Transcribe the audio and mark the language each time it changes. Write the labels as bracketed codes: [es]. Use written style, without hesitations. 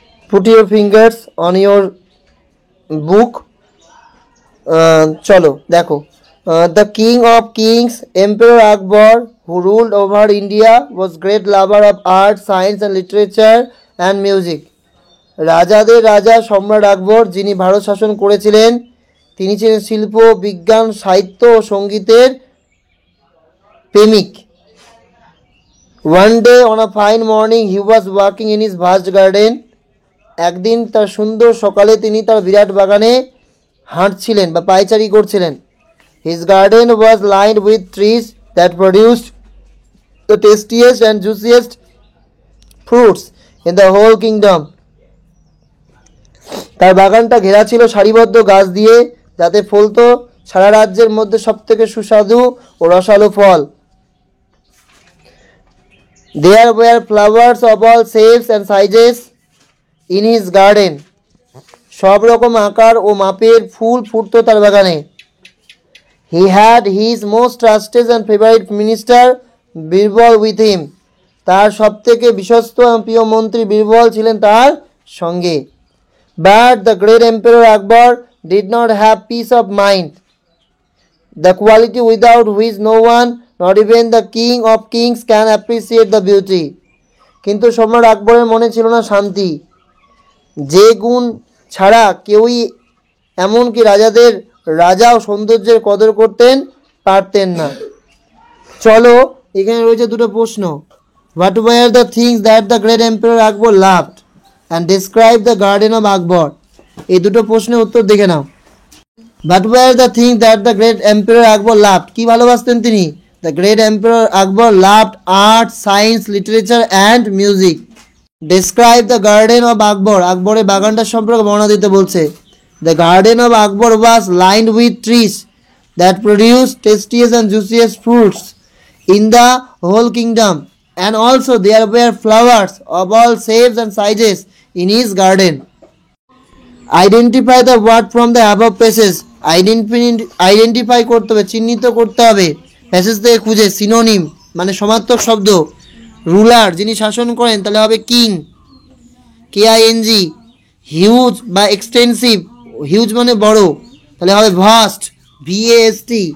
[en] Put your fingers on your book। [bn] চলো দেখো। [en] The king of kings, Emperor Akbar, who ruled over India, was great lover of art, science and literature and music. [bn] রাজাদের রাজা সম্রাট আকবর যিনি ভারত শাসন করেছিলেন তিনি ছিলেন শিল্প, বিজ্ঞান, সাহিত্য ও সঙ্গীতের প্রেমিক। [en] One day on a fine morning he was walking in his vast garden. [bn] একদিন তার সুন্দর সকালে তিনি তার বিরাট বাগানে হাঁটছিলেন বা পায়চারি করছিলেন। [en] His garden was lined with trees that produced the tastiest and juiciest fruits in the whole kingdom. [bn] তার বাগানটা ঘেরা ছিল সারিবদ্ধ গাছ দিয়ে যাতে ফলতো সারা রাজ্যের মধ্যে সবথেকে সুস্বাদু ও রসালো ফল। [en] There were flowers of all shapes and sizes in his garden. [bn] সব রকম আকার ও মাপের ফুল ফুটতো তার বাগানে। [en] He had his most trusted and favorite minister Birbal with him. [bn] তার সবথেকে বিশ্বস্ত এবং প্রিয় মন্ত্রী বীরবল ছিলেন তার সঙ্গে। [en] But the great emperor Akbar did not have peace of mind, the quality without which no one, not even the king of kings, can appreciate the beauty. [bn] কিন্তু সম্রাট আকবরের মনে ছিল না শান্তি, যে গুণ ছাড়া কেউই এমনকি রাজাও সৌন্দর্যের কদর করতেন পারতেন না। চলো এখানে রয়েছে দুটো প্রশ্ন। [en] What were the things that the great emperor Akbar loved and describe the garden of Akbar? [bn] এই দুটো প্রশ্নের উত্তর দেখে নাও। [en] What were the things that the great emperor Akbar loved? [bn] কি ভালোবাসতেন তিনি? [en] The great emperor Akbar loved art, science, literature and music. Describe the garden of Akbar. [bn] আকবরের বাগানটা সম্পর্কে বর্ণনা দিতে বলছে। [en] The garden of Akbar was lined with trees that produced tastiest and juiciest fruits in the whole kingdom, and also there were flowers of all shapes and sizes in his garden. Identify the word from the above passage. [bn] Identify করতে হবে, চিহ্নিত করতে হবে। Passage থেকে খুঁজে synonym মানে সমার্থক শব্দ। রুলার যিনি শাসন করেন তাহলে হবে কিং, KING। হিউজ বা এক্সটেন্সিভ, হিউজ মানে বড় তাহলে হবে ভাস্ট, VAST।